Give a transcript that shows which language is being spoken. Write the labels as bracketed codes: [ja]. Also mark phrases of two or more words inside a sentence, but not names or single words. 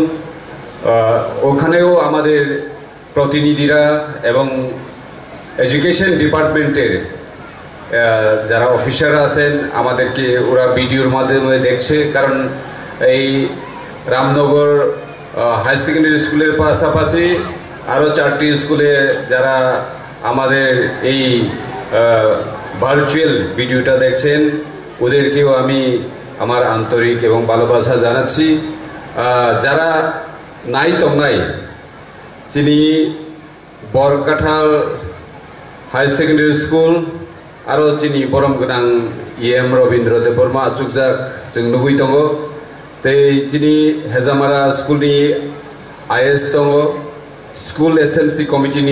[bn] ওখানেও আমাদের প্রতিনিধিরা এবং [en] education department's [bn] যারা অফিসাররা আছেন আমাদেরকে ওরা ভিডিওর মাধ্যমে দেখছে, কারণ এই রামনগর হাই সেকেন্ডারি স্কুলের পাশাপাশি আরও 4টি স্কুলে যারা আমাদের এই ভার্চুয়াল ভিডিওটা দেখছেন ওদেরকেও আমি আমার আন্তরিক এবং ভালোবাসা জানাচ্ছি। [trp] যারা নাই তঙ্গাই যিনি বরকাঠাল হাই সেকেন্ডারি স্কুল आरो चिनी परम गोनां EM रवीन्द्र देबबर्मा आचुकजाक जों नुबुइ दङ। तै चिनी हेजामारा स्कुलनि IS दङ, स्कुल SMC कमिटिनि